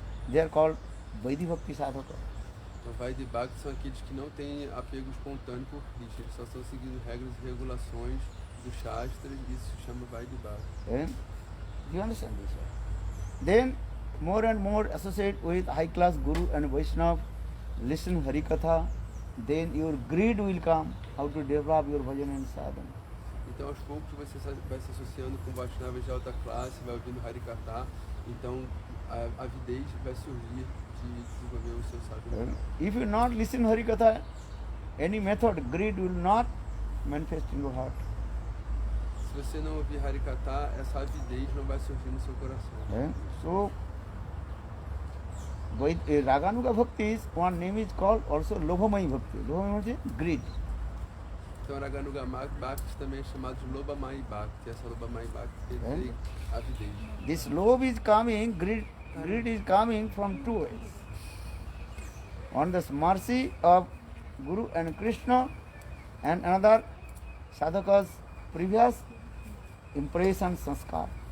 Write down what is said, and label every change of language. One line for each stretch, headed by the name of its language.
English: They are called Vaidhi Bhakti Sadhaka.
Portuguese: Então, Vaidhi Bhakti são aqueles que não têm apego espontâneo por Krishna, eles só estão seguindo regras e regulações do Shastra, e isso se chama Vaidhi Bhakti.
English: Do you understand this? Then more and more associate with high class Guru and Vaishnava, listen Harikatha, then your greed will come how to develop your bhajan and sadhana.
Portuguese: Então aos poucos você vai se associando com Vaishnavas de alta classe, vai ouvindo Harikatha, então a avidez vai surgir de desenvolver o seu sadhana.
English: If you not listen Harikatha, any method, greed will not manifest in your heart.
Portuguese: Se você não ouvir Harikatha, essa avidez não vai surgir no seu coração.
English: So, Raganuga Bhakti is one name is called also Lobhamai Bhakti. Lobhamai means greed.
Portuguese: Então Raganuga Bhakti também é chamado de Lobhamai Bhakti. Essa Lobhamai Bhakti quer dizer avidez.
English: This love is coming, greed is coming from two ways. One, the mercy of Guru and Krishna, and another sadhaka's previous impression sanskar.